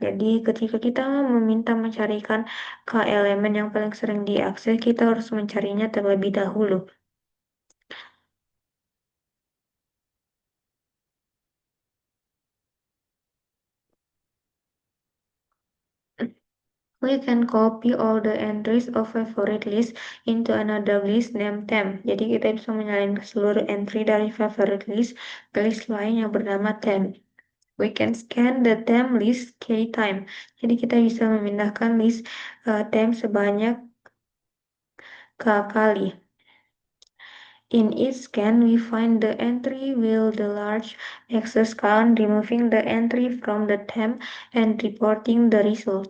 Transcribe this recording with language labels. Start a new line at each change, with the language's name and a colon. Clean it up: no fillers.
Indonesian: Jadi ketika kita meminta mencarikan ke elemen yang paling sering diakses, kita harus mencarinya terlebih dahulu.
English: We can copy all the entries of favorite list into another list named temp.
Indonesian: Jadi kita bisa menyalin seluruh entry dari favorite list ke list lain yang bernama temp.
English: We can scan the temp list k time.
Indonesian: Jadi kita bisa memindahkan list temp sebanyak kali.
English: In each scan, we find the entry with the large access count, removing the entry from the temp and reporting the result.